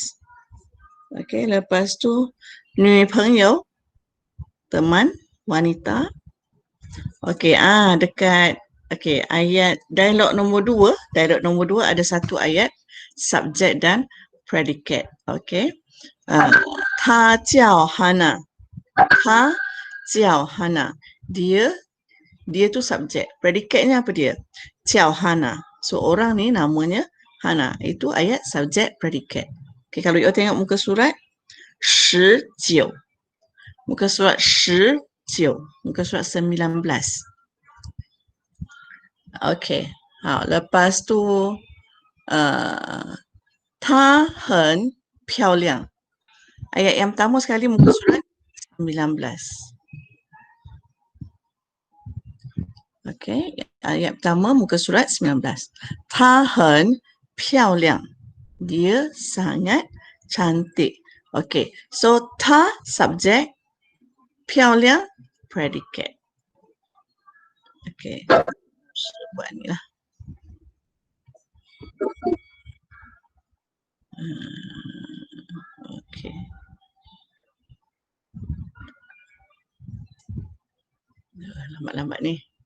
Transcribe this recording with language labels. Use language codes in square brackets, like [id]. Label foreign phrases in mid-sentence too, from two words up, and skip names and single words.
[ms] Okey, lepas tu 女朋友 teman wanita. Okey, dekat ayat dialog nombor 2 ada satu ayat subjek dan predicate. Okey. [zh] 她叫 Hana. 她叫 Hana. [ms] Dia tu subjek. Predicate-nya apa dia? 叫 Hana. So orang ni namanya Hana. Itu ayat subjek predicate. Okey, kalau you tengok muka surat 19. Muka surat 19. Muka surat 19. Okey. Lepas tu [zh] 她很漂亮. [ms] Ayat yang pertama sekali muka surat 19. Okey, ayat pertama muka surat 19. [zh] 她很漂亮. [ms] Dia sangat cantik. Okey, so 她 subjek, 漂亮 predicate. Okey, buat ni lah. Okey. Lambat-lambat ni.